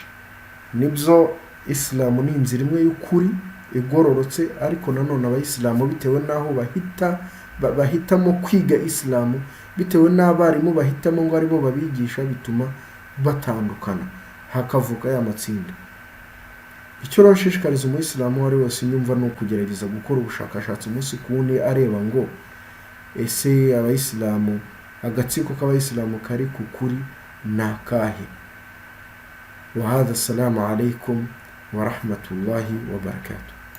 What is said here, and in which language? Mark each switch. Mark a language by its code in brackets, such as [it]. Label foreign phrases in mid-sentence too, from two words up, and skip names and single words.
[rw] Nibyo isilamu ni inzira imwe y'ukuri igororotse, ariko nanone abayisilamu bitewe n'aho bahitamo kwiga isilamu, bitewe n'abarimu bahitamo ngo aribo babigisha, bituma batandukana, hakavuka ya matsinda. Icyo rashishikariza umuyisilamu wari wese nyumva ni ukugerageza gukora ubushakashatsi umunsi ku wundi, areba ngo ese abayisilamu, agatsiko k'abayisilamu kari ku kuri ni akahe. [ar] وهذا، السلام عليكم ورحمة الله وبركاته.